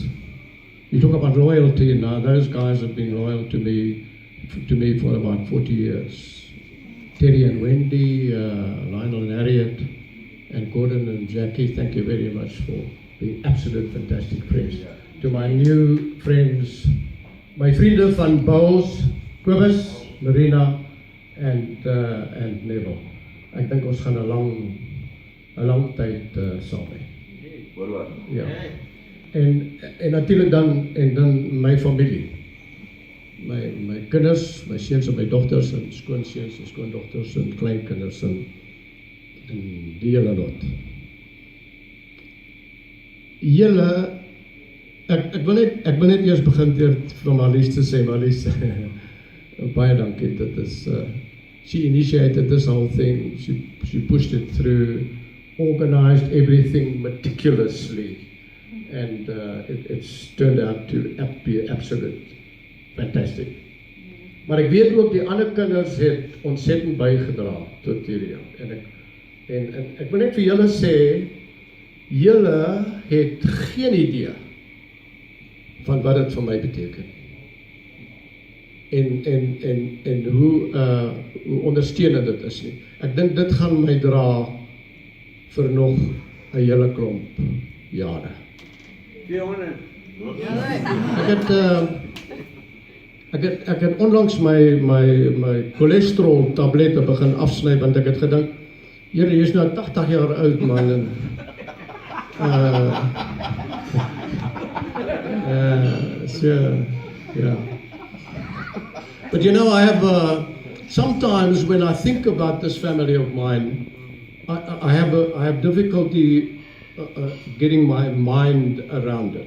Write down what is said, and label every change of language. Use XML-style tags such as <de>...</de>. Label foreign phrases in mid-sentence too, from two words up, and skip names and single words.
<en>You talk about loyalty. Now those guys have been loyal to me for about 40 years. Terry and Wendy, Lionel and Harriet, and Gordon and Jackie. Thank you very much for being absolute fantastic friends. To my new friends,</en> <af>my vrienden van Bowles, Kobus, Marina, and Neville. Ek dink ons gaan 'n lang tyd saam hê. Ja. En natuurlik dan my familie. My kinders, my seuns en my dogters en skoonseuns en skoondogters en kleinkinders en die hele lot. Julle ek wil net eers begin deur vir Marlies te sê, Marlies, baie dankie. Dit is</af> <en>she initiated this whole thing. She pushed it through, organized everything meticulously, and it's turned out to be absolute fantastic.</en> <af>Maar ek weet ook die ander kinders het ontsettend bygedra tot hierdie. En ek wil net vir julle sê, julle het geen idee van wat dit vir my beteken. En hoe ondersteunend dit is nie. Ek dink dit gaan my dra vir nog 'n hele klomp jare. 400. Ek het onlangs my cholesterol tablette begin afsny want ek het gedink, Here, jy is nou 80 jaar oud man en yeah.</af> <en>But you know, I have sometimes when I think about this family of mine, I have difficulty getting my mind around it.</en>